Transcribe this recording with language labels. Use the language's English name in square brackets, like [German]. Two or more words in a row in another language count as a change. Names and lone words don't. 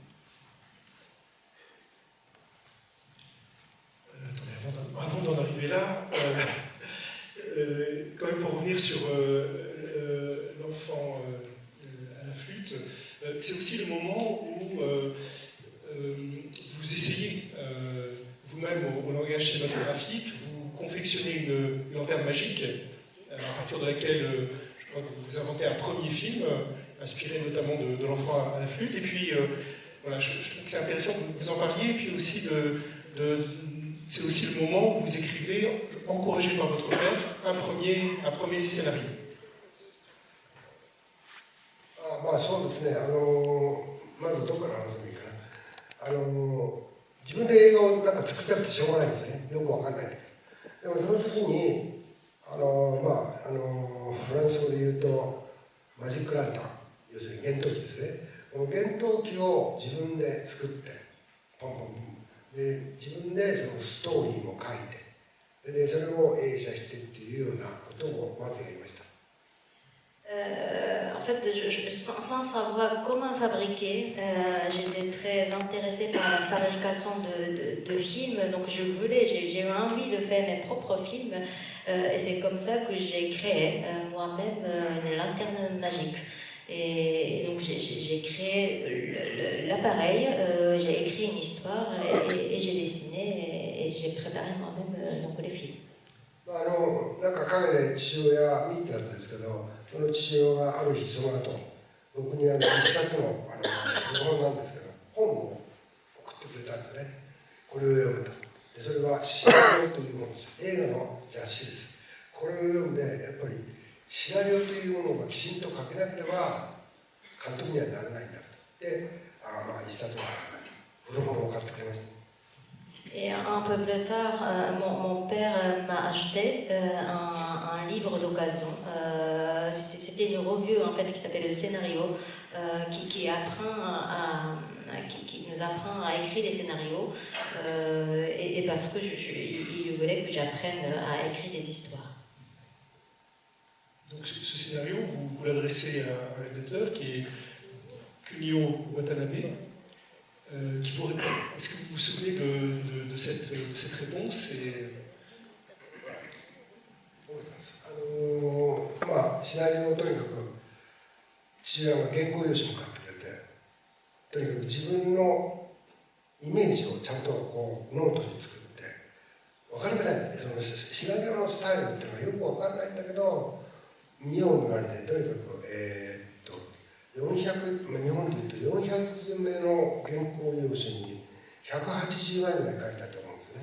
[French] Avant d'en arriver là, quand même pour revenir sur l'enfant à la flûte, c'est aussi le moment où vous essayez vous-même au langage cinématographique, vous confectionnez une lanterne magique à partir de laquelle je crois que vous inventez un premier film inspiré notamment de l'enfant à la flûte. Et puis voilà, je trouve que c'est intéressant que vous en parliez, et puis aussi c'est aussi le moment où vous écrivez, encouragé par votre père, un premier scénario. [Japanese] まあそうですね、まずどこから話せばいいかな。自分で映画をなんか作りたくてしょうがないんですよね。よくわかんないんだけど。でもその時にフランス語で言うとマジックランタン、要するに幻灯機ですね。この幻灯機を自分で作ってポンポンポンで自分でそのストーリーも書いて、でそれを映写してっていうようなことをまずやりました。 [French] En fait, sans savoir comment fabriquer, j'étais très intéressée par la fabrication de films, donc j'ai eu envie de faire mes propres films, et c'est comme ça que j'ai créé moi-même une lanterne magique. Et donc j'ai créé l'appareil, j'ai écrit une histoire et j'ai dessiné et j'ai préparé moi-même donc les films. [Japanese] なんか陰で父親見てたんですけど、その父親がある日その後僕に一冊の古本なんですけど本を送ってくれたんですね。これを読むと。でそれはシナリオというものです。映画の雑誌です。これを読んでやっぱりシナリオというものをきちんと書けなければ監督にはならないんだと。で、まあ一冊の古本を買ってくれました。 [French] Et un peu plus tard, mon père m'a acheté un livre d'occasion. C'était une revue en fait qui s'appelle Le Scénario, qui nous apprend à écrire des scénarios, et parce que il voulait que j'apprenne à écrire des histoires. Donc ce scénario, vous l'adressez à un réalisateur qui est Kunio Watanabe, qui vous répond. Est-ce que vous vous souvenez de cette réponse et... [Japanese] まあシナリオをとにかく父親が原稿用紙も買ってくれて、とにかく自分のイメージをちゃんとこうノートに作って、分かりません、そのシナリオのスタイルっていうのはよく分かんないんだけど、見よう見まねでとにかく400、日本でいうと400字目の原稿用紙に180枚ぐらい書いたと思うんですね。